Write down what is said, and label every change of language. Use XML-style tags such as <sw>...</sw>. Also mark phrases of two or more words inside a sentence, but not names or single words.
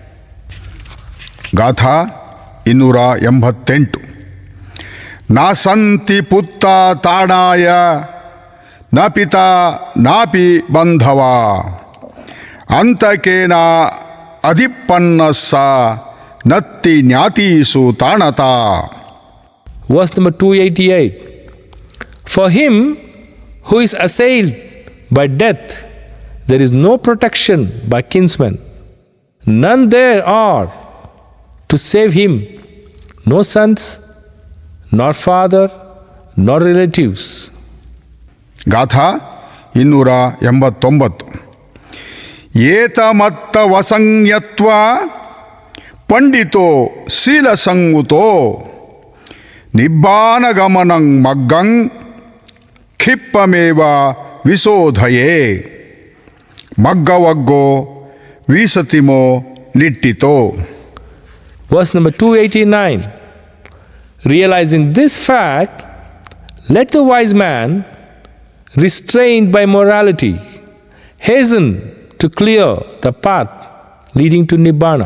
<pi>ಗಾಥಾ 288. ನಾಸಂತಿ ಪುತ್ತ ತಾಣಾಯ ನ ಪಿತಾ ನಾಪಿ ಬಂಧವ ಅಂತಕೇನ ಅಧಿಪನ್ನಸ್ಸ ನತ್ತಿ ಜ್ಞಾತೀಸು ತಾಣತ.</pi> <en>Verse number 288. For him who is assailed by death, there is no protection by kinsmen. None there are to save him, no sons, nor father, nor relatives.</en> <pi>ಗಾಥಾ 289. ಏತಮತ್ತ ವಸಂಯತ್ವ ಪಂಡಿತೋ ಶೀಲಸಂಗುತೋ ನಿಬ್ಬಾನಗಮನಂ ಮಗ್ಗಂ ಖಿಪ್ಪಮೇವ ವಿಶೋಧಯೇ ಮಗ್ಗವಗ್ಗೋ ವಿಸತಿಮೋ ನಿಟ್ಟಿತೋ.</pi> <en>Verse number 289. Realizing this fact, let the wise man, restrained by morality, hasten to clear the path leading to Nibbana.</en>